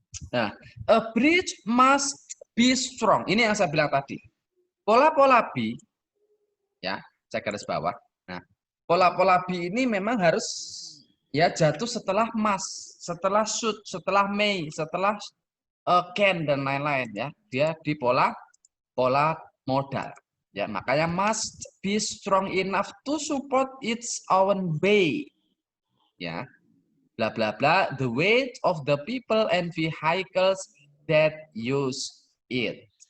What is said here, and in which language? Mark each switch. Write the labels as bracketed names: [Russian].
[English] Nah, a bridge must be strong. [Indonesian] Ini yang saya bilang tadi. Pola-pola B, ya, saya garis bawah. Nah, pola-pola B ini memang harus ya jatuh setelah must, setelah should, setelah may, setelah can dan lain-lain ya. Dia di pola modal. Ya, makanya [English] must be strong enough to support its own way. Ya. Bla bla bla, the weight of the people and vehicles that use it.